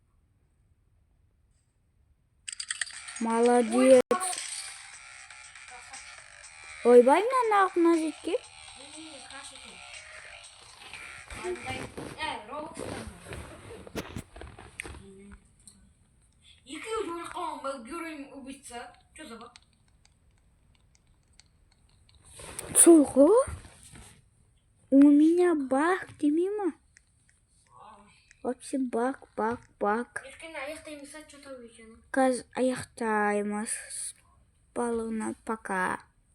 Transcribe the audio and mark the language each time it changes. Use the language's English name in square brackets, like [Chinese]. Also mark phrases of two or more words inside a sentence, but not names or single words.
[Kazakh] Молодец. Ойбай, мына артына жетке. Екеуі өліп қалған [Russian] героин убийца. Что за баг? Чего? У меня баг, [Kazakh] демей ма? [Russian] Вообще баг. [Kazakh] Ертең аяқтаймыз, [Russian] что-то увидим. [Kazakh] Қазір аяқтаймыз. Балығына пока.